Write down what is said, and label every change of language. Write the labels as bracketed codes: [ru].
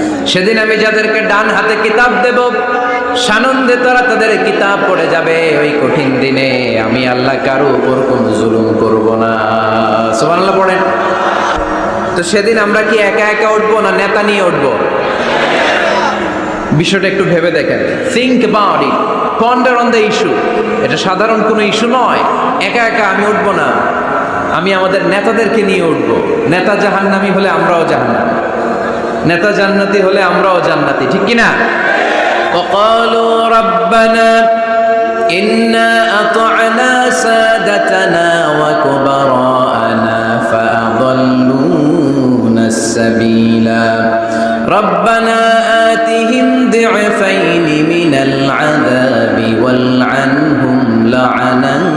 [bn] সেদিন আমি যাদেরকে ডান হাতে কিতাব দেব, সানন্দে তারা তাদের কিতাব পড়ে যাবে। ওই কঠিন দিনে আমি আল্লাহ কারো উপর কোনো জুলুম করব না। সুবহানাল্লাহ পড়েন। তো সেদিন আমরা কি একা একা উঠবো, না নেতা নিয়ে উঠবো? বিষয়টা একটু ভেবে দেখেন। [en] Think about it, ponder on the issue. [bn] এটা সাধারণ কোনো ইস্যু নয়। একা একা আমি উঠবো না, আমি আমাদের নেতাদেরকে নিয়ে উঠবো। নেতা জাহান্নামী হলে আমরাও জাহান্নামী, নেতা জান্নাতি হলে আমরাও জান্নাতি, ঠিক কিনা? [ar] وقالوا ربنا إنا أطعنا سادتنا وكبراءنا فأضلونا السبيلا ربنا آتهم ضعفين من العذاب والعنهم لعنا